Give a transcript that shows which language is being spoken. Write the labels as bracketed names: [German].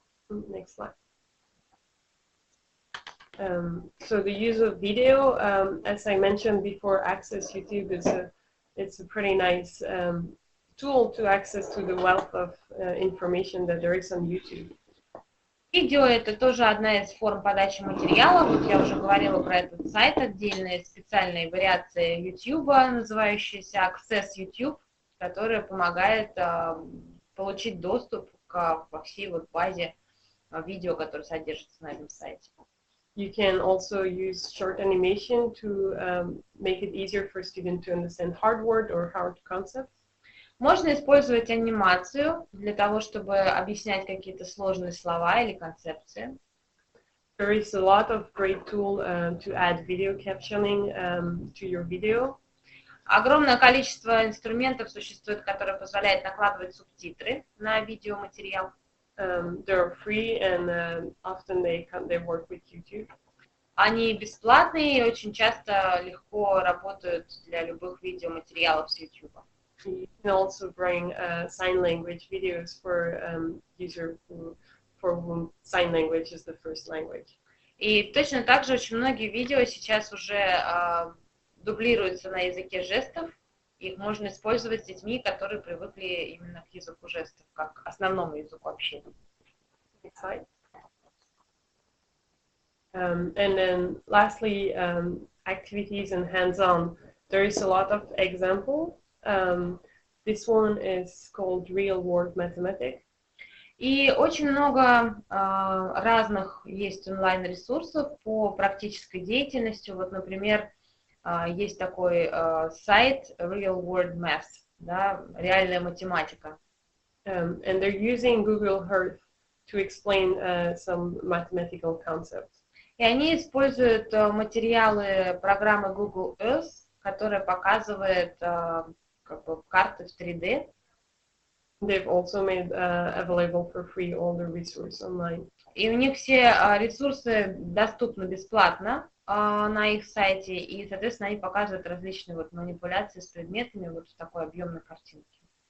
[English] Next slide. So the use of video, as I mentioned before, Access YouTube it's a pretty nice tool to access to the wealth of information that there is on YouTube. [Russian] Видео — это тоже одна из форм подачи материала. Вот я уже говорила про этот сайт, отдельные специальные вариации YouTube, называющиеся Access YouTube, которая помогает получить доступ во всей вот базе видео, которые содержатся на этом сайте. [English] You can also use short animation to make it easier for students to understand hard word or hard concepts. [Russian] Можно использовать анимацию для того, чтобы объяснять какие-то сложные слова или концепции. [English] There is a lot of great tool to add video captioning to your video. [Russian] Огромное количество инструментов существует, которые позволяют накладывать субтитры на видеоматериал. [English] They're free and often they work with YouTube. [Russian] Они бесплатные и очень часто легко работают для любых видеоматериалов с YouTube. [English] You can also bring sign language videos for user for whom sign language is the first language. [Russian] И точно так же очень многие видео сейчас уже дублируются на языке жестов. Их можно использовать с детьми, которые привыкли именно к языку жестов, как основному языку общения. [English] And then lastly, activities and hands-on. There is a lot of example. This one is called real-world mathematics. [Russian] И очень много разных есть онлайн-ресурсов по практической деятельности. Вот, например, есть такой сайт Real World Math, да, реальная математика. [English] And they're using Google Earth to explain some mathematical concepts. [Russian] И они используют материалы программы Google Earth, которая показывает как бы карты в 3D. [English] They've also made available for free all the resources online. [Russian] И у них все ресурсы доступны бесплатно на их сайте, и, соответственно, они показывают различные вот манипуляции с предметами вот в такой объемной картинке.